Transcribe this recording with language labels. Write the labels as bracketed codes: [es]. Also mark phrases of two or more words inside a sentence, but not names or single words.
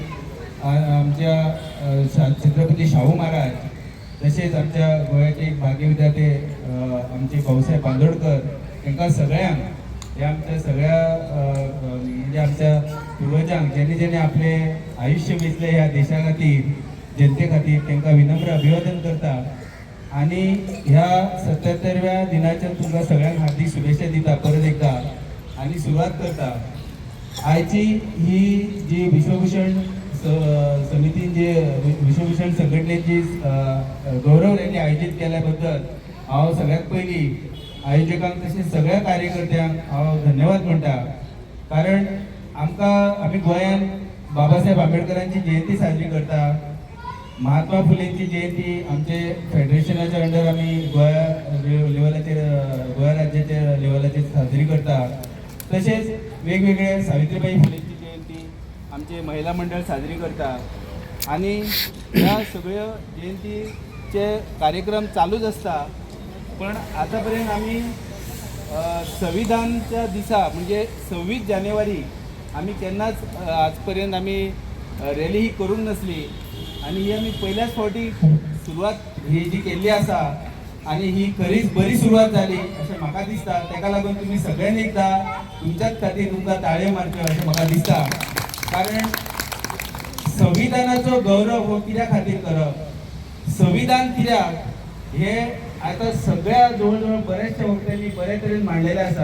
[kok] आमच्या छत्रपती शाहू महाराज, तसेच आमच्या गोव्याचे एक भाग्य विद्यार्थी आमचे भाऊसाहेब बांदोडकर, त्यांना सगळ्यांक या आमच्या सगळ्या म्हणजे आमच्या पूर्वजांक ज्यांनी आपले आयुष्य वेचले ह्या देशा खातीर, जनते खातीर, त्यांना विनम्र अभिवादन करता आणि ह्या 77व्या दिनाच्या तुमकां सगळ्यांक हार्दिक शुभेच्छा दिता परत एकदा आणि सुरुवात करता. आयची ही जी विश्वभूषण समितीन जे विश्वभूषण संघटनेची गौरव रॅली आयोजित केल्या बद्दल हांव सगळ्यात पयलीं आयोजकांक तशेंच सगळ्या कार्यकर्त्यांक हांव धन्यवाद म्हणटा. कारण आम्ही गोंयान बाबासाहेब आंबेडकरांची जयंती साजरी करता, महात्मा फुलेंची जयंती आमचे फेडरेशनाच्या अंडर आम्ही गोंया लेवलाचेर, गोंया राज्याच्या लेवलाचेर साजरी करता. तसेच वेगवेगळे सावित्रीबाई फुलेंची जयंती आमचे महिला मंडळ साजरी करता आणि ह्या सगळ्या जयंतीचे कार्यक्रम चालूच असता. पण आतापर्यंत आम्ही संविधानच्या दिसा म्हणजे 26 जानेवारी आम्ही केन्नाच आजपर्यंत आम्ही रॅली ही करूंक नसली आणि ही आम्ही पहिल्याच फावटी सुरवात ही जी केल्ली आसा आणि ही खरीच बरी सुरवात जाली अशें म्हाका दिसता. ताका लागून तुम्ही सगळ्यांनी एकदा तुमच्याच खातीर तुमकां ताळयो मारच्यो अशें म्हाका दिसता. कारण संविधानाचो गौरव हो कित्या खातीर करप, संविधान कित्याक हे आता सगळ्या जवळ बऱ्याचशा वक्त्यांनी बऱ्या तरेन मांडलेलें आसा.